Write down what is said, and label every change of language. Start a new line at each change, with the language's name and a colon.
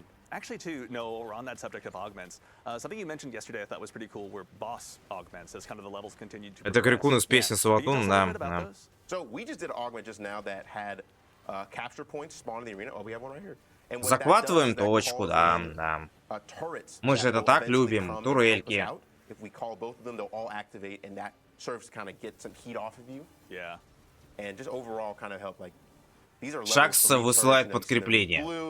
English: Actually, too, no, we're on that subject of augments. Something you mentioned yesterday I thought was pretty cool were boss augments as kind of the levels continued to.
Russian: Это Крикун из песни Саватун, да.
English: So we just did an augment just now that had capture points spawn in the arena. Oh, we have one right here.
Russian: Захватываем точку, да, да. Мы же это так любим, турельки.
English: If we call both of them, they'll all activate, and that serves to kind of get some heat off of you. Yeah. And just overall kind of help like.
Russian: Шакс высылает подкрепление.